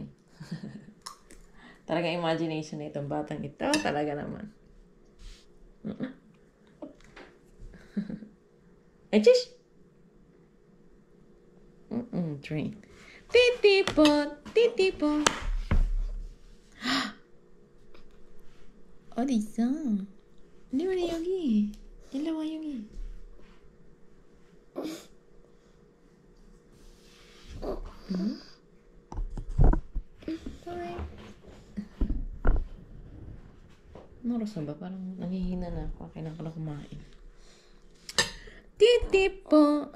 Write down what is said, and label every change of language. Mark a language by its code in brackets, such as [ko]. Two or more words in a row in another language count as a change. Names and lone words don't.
[tl] Talaga imagination na itong batang ito. Talaga naman. Ay, chish! [en] Train. Titipo. [ko] 어디 있어? 근데 왜 여기? 일로 와 여기. 응? [tl] Ano oras na ba? Parang nanghihina na ako. Kailangan ko na kumain. Titipo.